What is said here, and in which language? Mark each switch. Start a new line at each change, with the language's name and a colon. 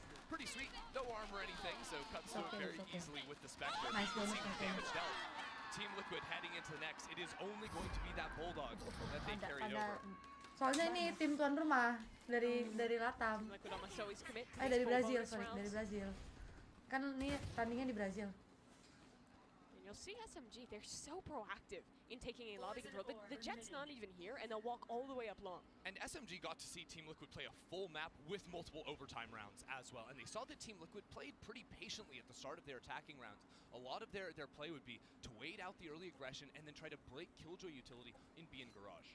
English: Pretty sweet, no armor or anything, so cuts through it very easily with the Spectre. Nice bonus, damage dealt. Team Liquid heading into the next, it is only going to be that Bulldog that they carried over.
Indonesian: Soalnya ini tim tuan rumah dari Latam. Dari Brazil, dari Brazil. Kan ini tandingnya di Brazil.
English: You'll see SMG, they're so proactive in taking a lobby control. The Jet's not even here, and they'll walk all the way up long. And SMG got to see Team Liquid play a full map with multiple overtime rounds as well. And they saw that Team Liquid played pretty patiently at the start of their attacking rounds. A lot of their play would be to wait out the early aggression and then try to break Killjoy utility in B and Garage.